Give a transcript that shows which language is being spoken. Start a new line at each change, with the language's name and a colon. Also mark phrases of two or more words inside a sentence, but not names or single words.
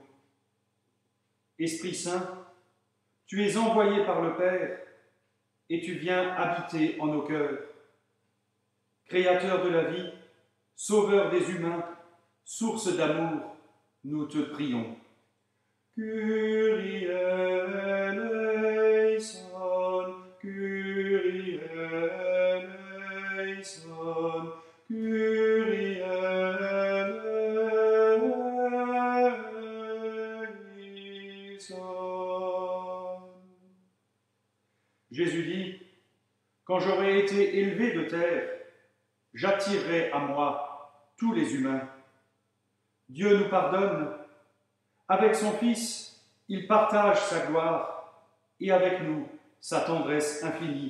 French: Esprit Saint, tu es envoyé par le Père et tu viens habiter en nos cœurs. Créateur de la vie, sauveur des humains, source d'amour, nous te prions.
Greek: Kyrie eleison, Kyrie eleison, Kyrie eleison.
French: Jésus dit, quand j'aurai été élevé de terre, j'attirerai à moi tous les humains. Dieu nous pardonne. Avec son Fils, il partage sa gloire et avec nous sa tendresse infinie.